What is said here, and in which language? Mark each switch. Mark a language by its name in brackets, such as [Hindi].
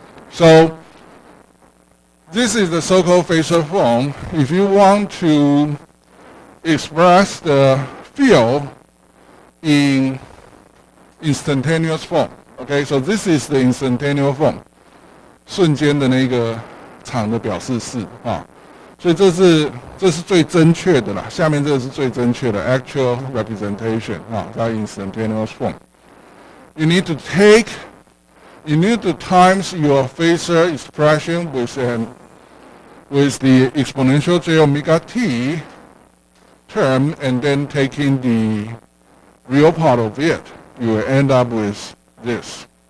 [English] So this is the so-called Phasor form. If you want to express the field in instantaneous form, okay, so this is the instantaneous form. [Chinese] 瞬间的那个场的表示式啊。所以这是最正确的啦，下面这个是最正确的 [English] actual representation [Chinese] 啊，它 instantaneous form. [English] You need to times your Phasor expression with the exponential j omega t term and then taking the real part of it, you will end up with this.